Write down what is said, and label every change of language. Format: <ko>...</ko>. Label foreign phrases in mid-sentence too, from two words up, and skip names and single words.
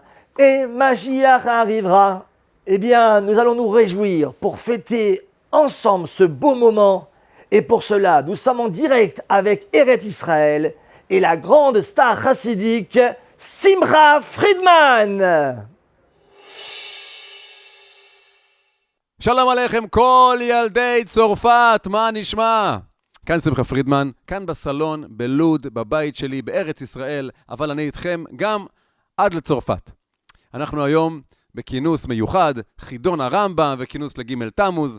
<fr>Et Mashiach arrivera. Eh bien, nous allons nous réjouir pour fêter ensemble ce beau moment. Et pour cela, nous sommes en direct avec Eretz Israël et la grande star chassidique Simcha Friedman.</fr> <he>שלום עליכם כל ילדי צרפת, מה נשמע? כאן שמחה פרידמן, כאן בסלון, בלוד, בבית שלי, בארץ ישראל, אבל אני איתכם גם עד לצרפת. אנחנו היום בכינוס מיוחד, חידון הרמב"ם וכינוס לג' תמוז.</he>